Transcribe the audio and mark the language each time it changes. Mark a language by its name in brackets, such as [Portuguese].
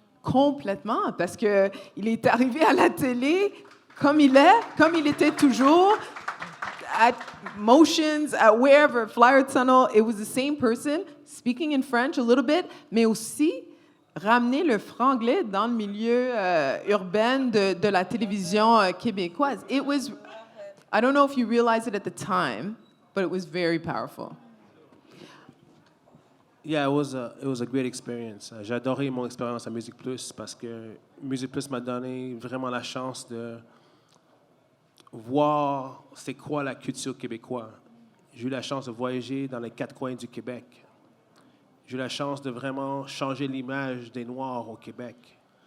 [French] Complètement, parce que il est arrivé à la télé comme il était toujours, [English] at Motions, at wherever, Flyer Tunnel, it was the same person, speaking in French a little bit, [French] mais aussi ramener le franglais dans le milieu urbain de la télévision québécoise. [English] It was, I don't know if you realized it at the time, but it was very powerful. Yeah, it was a great experience. [French] J'ai adoré mon expérience à Musique Plus parce que Musique Plus m'a donné vraiment la chance de voir c'est quoi la culture québécoise. J'ai eu la chance de voyager dans les 4 coins du Québec. j'ai eu la chance de vraiment changer l'image des Noirs au Québec.